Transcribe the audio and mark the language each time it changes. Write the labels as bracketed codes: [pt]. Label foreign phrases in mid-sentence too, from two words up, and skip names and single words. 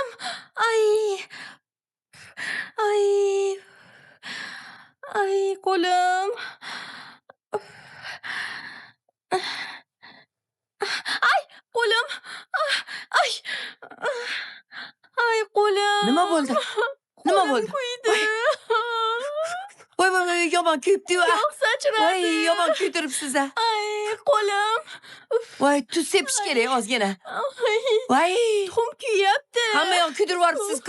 [uz] Ay, ay, ay, qo'lim. Ay, qo'lim. Ay, ay, qo'lim. Nima bo'ldi? Nima Qo'lim bo'ldi? kuydi. Voy, yomon kuyibdi-yu. Yog' sachradi. Voy, yomon kuydiribsiz a. Ay, qo'lim. Voy, tuz sepish kerak ozgina. Ay, Voy, tuxum kuyyapti. hamma yoq kuydirib yuboribsiz-ku.